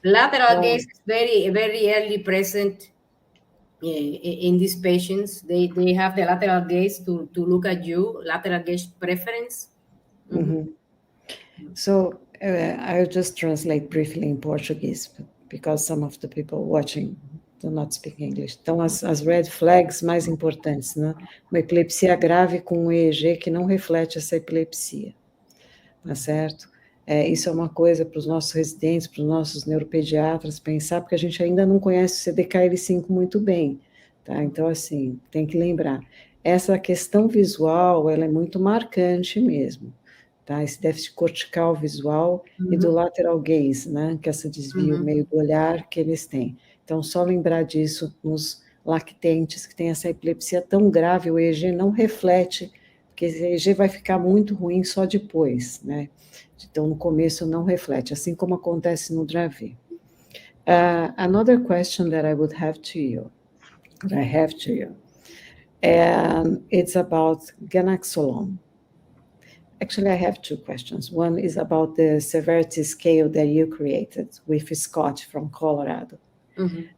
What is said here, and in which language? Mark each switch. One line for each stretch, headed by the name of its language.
English: Lateral gaze is very, very early present in these patients. They have the lateral gaze to look at you, lateral gaze preference. Mm-hmm. So I'll just translate briefly in Portuguese, because some of the people watching do not speak English.
Portuguese: Então, as red flags mais importantes, né? Uma epilepsia grave com um EEG que não reflete essa epilepsia, tá certo? Isso é uma coisa para os nossos residentes, para os nossos neuropediatras pensar, porque a gente ainda não conhece o CDKL5 muito bem, tá? Então, assim, tem que lembrar. Essa questão visual, ela é muito marcante mesmo. Tá? Esse déficit cortical visual e do lateral gaze, né? Que é esse desvio meio do olhar que eles têm. Então, só lembrar disso nos lactentes que têm essa epilepsia tão grave, o EEG não reflete, porque esse EEG vai ficar muito ruim só depois, né? Então, no começo não reflete, assim como acontece no Dravet.
English: Another question that I would have to you, and it's about ganaxolone. Actually, I have two questions. One is about the severity scale that you created with Scott from Colorado. Mm-hmm.